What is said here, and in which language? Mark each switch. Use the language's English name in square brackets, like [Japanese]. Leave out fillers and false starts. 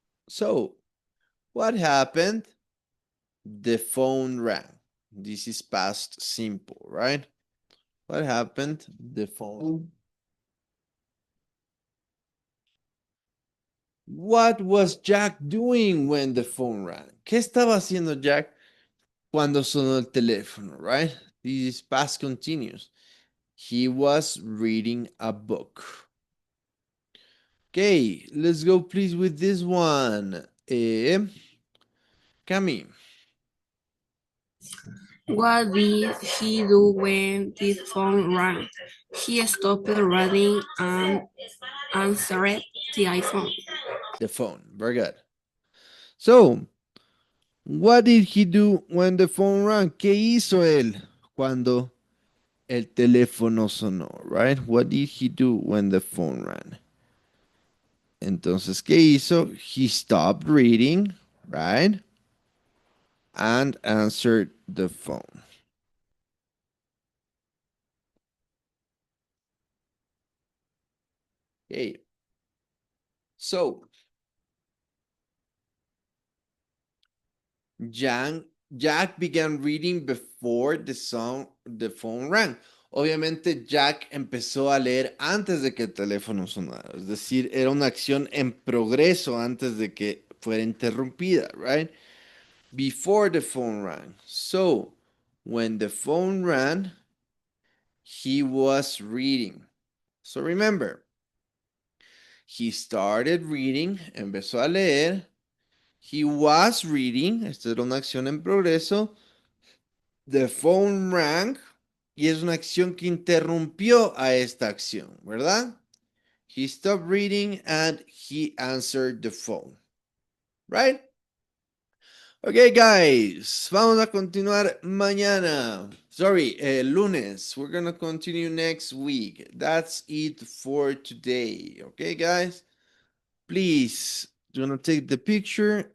[English] So, what happened? The phone rang. This is past simple, right? What happened? The phone. What was Jack doing when the phone rang? [Spanish] ¿Qué estaba haciendo Jack cuando sonó el teléfono, right? [English] This is past continuous. He was reading a book. Okay, let's go please with this one. Cami. What did he do when the phone rang? He stopped reading and answered the iPhone. The phone. Very good. So, what did he do when the phone rang? [Spanish] ¿Qué hizo él cuando el teléfono sonó? [English] Right? What did he do when the phone rang? [Spanish] Entonces, ¿qué hizo? [English] He stopped reading, right? And answered the phone. Okay. So, Jack began reading before the phone rang. [Spanish] Obviamente Jack empezó a leer antes de que el teléfono sonara. Es decir, era una acción en progreso antes de que fuera interrumpida, right? [English] Before the phone rang. So, when the phone rang, he was reading. So remember, he started reading, [Spanish] empezó a leer. [English] He was reading, [Spanish] esta era una acción en progreso. [English] The phone rang, [Spanish] y es una acción que interrumpió a esta acción, ¿verdad? [English] He stopped reading and he answered the phone. Right? Okay, guys, [Spanish] vamos a continuar mañana. [English] Sorry, lunes. We're gonna continue next week. That's it for today. Okay, guys? Please, do you wanna take the picture?